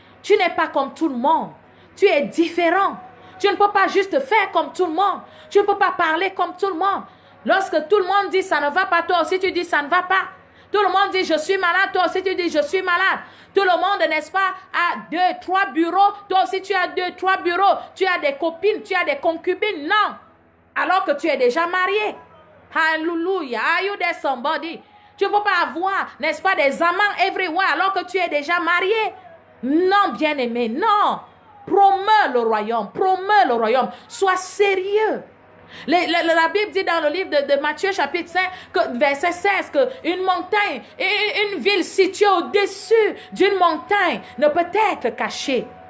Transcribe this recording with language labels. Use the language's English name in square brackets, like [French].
[French] Tu n'es pas comme tout le monde. Tu es différent. Tu ne peux pas juste faire comme tout le monde. Tu ne peux pas parler comme tout le monde. Lorsque tout le monde dit ça ne va pas, toi aussi tu dis ça ne va pas. Tout le monde dit je suis malade, toi aussi tu dis je suis malade. Tout le monde, n'est-ce pas, a 2, 3 bureaux. Toi aussi tu as 2, 3 bureaux. Tu as des copines, tu as des concubines. Non. Alors que tu es déjà marié. Hallelujah. [English] Are you there, somebody? [French] Tu ne peux pas avoir, n'est-ce pas, des amants [English] everywhere [French] alors que tu es déjà marié. Non, bien-aimé, non. Promeux le royaume, promeux le royaume. Sois sérieux. La Bible dit dans le livre de Matthieu chapitre 5, verset 16, qu'une montagne, une ville située au-dessus d'une montagne ne peut être cachée.